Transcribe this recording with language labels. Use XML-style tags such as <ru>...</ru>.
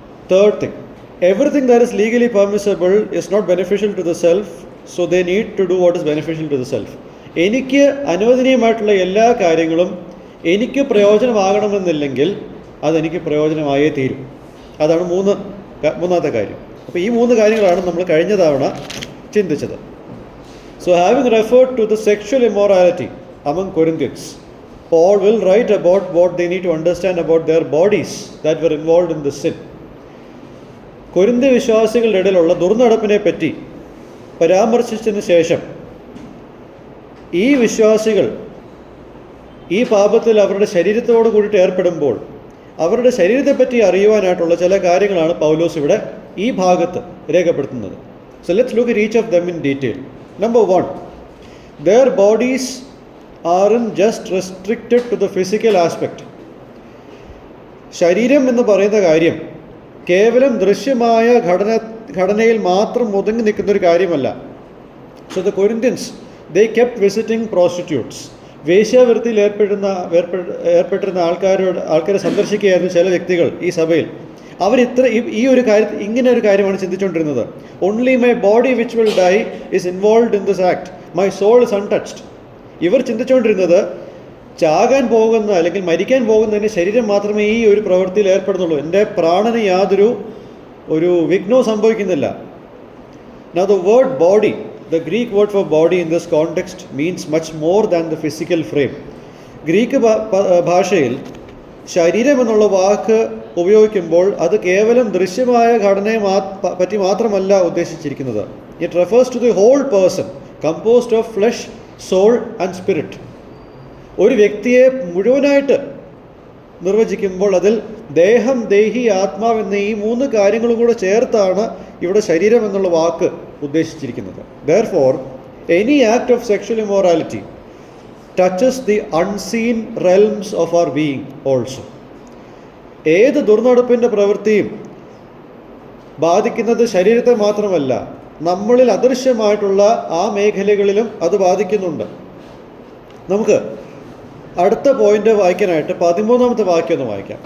<en>Third thing, everything that is legally permissible is not beneficial to the self, so they need to do what is beneficial to the self.</en> <ml>എനിക്ക് അനുവദനീയമായിട്ടുള്ള എല്ലാ കാര്യങ്ങളും എനിക്ക് പ്രയോജനമാകണമെന്നില്ലെങ്കിൽ അതെനിക്ക് പ്രയോജനമായേ തീരും. അതാണ് മൂന്നാമത്തെ കാര്യം. അപ്പോൾ ഈ 3 കാര്യങ്ങളാണ് നമ്മൾ കഴിഞ്ഞ തവണ ചിന്തിച്ചത്.</ml> <en>So having referred to the sexual immorality among Corinthians, Paul will write about what they need to understand about their bodies that were involved in the sin.</en> <ml>കൊരിന്ത്യ വിശ്വാസികളുടെ ഇടയിലുള്ള ദുർനടപ്പിനെ പറ്റി പരാമർശിച്ചതിന് ശേഷം ഈ വിശ്വാസികൾ ഈ പാപത്തിൽ അവരുടെ ശരീരത്തോട് കൂടിയിട്ട് ഏർപ്പെടുമ്പോൾ അവരുടെ ശരീരത്തെപ്പറ്റി അറിയുവാനായിട്ടുള്ള ചില കാര്യങ്ങളാണ് പൗലോസ് ഇവിടെ ഈ ഭാഗത്ത് രേഖപ്പെടുത്തുന്നത്.</ml> <en>So let's look at each of them in detail. Number 1, their bodies aren't just restricted to the physical aspect.</en> <ml>ശരീരം എന്ന് പറയുന്ന കാര്യം കേവലം ദൃശ്യമായ ഘടനയിൽ മാത്രം ഒതുങ്ങി നിൽക്കുന്നൊരു കാര്യമല്ല.</ml> <en>So the Corinthians, they kept visiting prostitutes.</en> <ml>വേശ്യാവൃത്തിയിൽ ഏർപ്പെട്ടിരുന്ന ആൾക്കാരെ സന്ദർശിക്കുകയായിരുന്നു ചില വ്യക്തികൾ ഈ സഭയിൽ. ഈ ഒരു കാര്യത്തിൽ ഇങ്ങനെ ഒരു കാര്യമാണ് ചിന്തിച്ചുകൊണ്ടിരുന്നത്.</ml> <en>Only my body which will die is involved in this act, my soul is untouched.</en> <ml>ഇവർ ചിന്തിച്ചുകൊണ്ടിരുന്നത് ചാകാൻ പോകുന്ന അല്ലെങ്കിൽ മരിക്കാൻ പോകുന്നതിന് ശരീരം മാത്രമേ ഈ ഒരു പ്രവൃത്തിയിൽ ഏർപ്പെടുന്നുള്ളൂ, എൻ്റെ പ്രാണന് യാതൊരു വിഘ്നവും സംഭവിക്കുന്നില്ല.</ml> <en>Now the word body, the Greek word for body in this context means much more than the physical frame.</en> <ml>Greek ഭാഷയിൽ ശരീരം എന്നുള്ള വാക്ക് ഉപയോഗിക്കുമ്പോൾ അത് കേവലം ദൃശ്യമായ ഘടനയെ പറ്റി മാത്രമല്ല ഉദ്ദേശിച്ചിരിക്കുന്നത്.</ml> <en>It refers to the whole person composed of flesh, soul and spirit.</en> <ml>ഒരു വ്യക്തിയെ മുഴുവനായിട്ട് നിർവചിക്കുമ്പോൾ അതിൽ ദേഹം, ദേഹി, ആത്മാവ് എന്ന ഈ 3 കാര്യങ്ങളും കൂടെ ചേർത്താണ് ഇവിടെ ശരീരം എന്നുള്ള വാക്ക് ഉദ്ദേശിച്ചിരിക്കുന്നത്.</ml> <en>Therefore, any act of sexual immorality touches the unseen realms of our being also.</en> <ml>ഏത് ദുർനടപ്പിൻ്റെ പ്രവൃത്തിയും ബാധിക്കുന്നത് ശരീരത്തെ മാത്രമല്ല, നമ്മളിൽ അദൃശ്യമായിട്ടുള്ള ആ മേഖലകളിലും അത് ബാധിക്കുന്നുണ്ട്. നമുക്ക് അടുത്ത പോയിന്റ് വായിക്കാനായിട്ട് 13-ാമത്തെ വാക്യം ഒന്ന് വായിക്കാം.</ml>